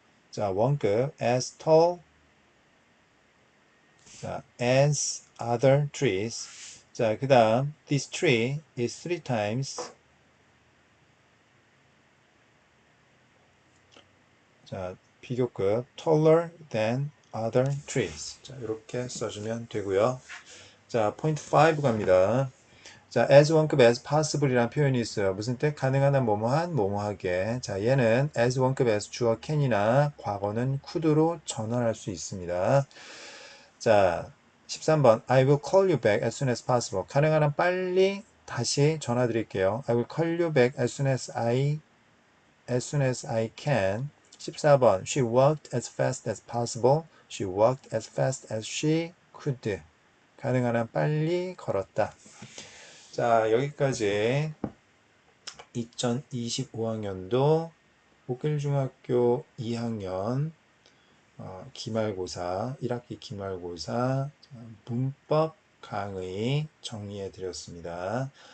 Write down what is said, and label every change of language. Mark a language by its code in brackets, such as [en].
[en] 자, [ko] 원급 [en] as tall, 자, as other trees. 자, 그 다음 this tree is three times. 자, [ko] 비교급 [en] taller than other trees. [ko] 자, 이렇게 써주면 되고요. 자, 포인트 5 갑니다. 자, as 원급 as possible이라는 표현이 있어요. 무슨 뜻? 가능한 한 뭐뭐한 뭐뭐하게. 자, 얘는 as 원급 as 주어 can이나 과거는 could로 전환할 수 있습니다. 자, 13번. [en] I will call you back as soon as possible. [ko] 가능한 한 빨리 다시 전화 드릴게요. [en] I will call you back as soon as I can. [ko] 14번. [en] She walked as fast as possible. She walked as fast as she could. [ko] 가능한 한 빨리 걸었다. 자, 여기까지 2025학년도 목길중학교 2학년 기말고사, 1학기 기말고사 문법 강의 정리해 드렸습니다.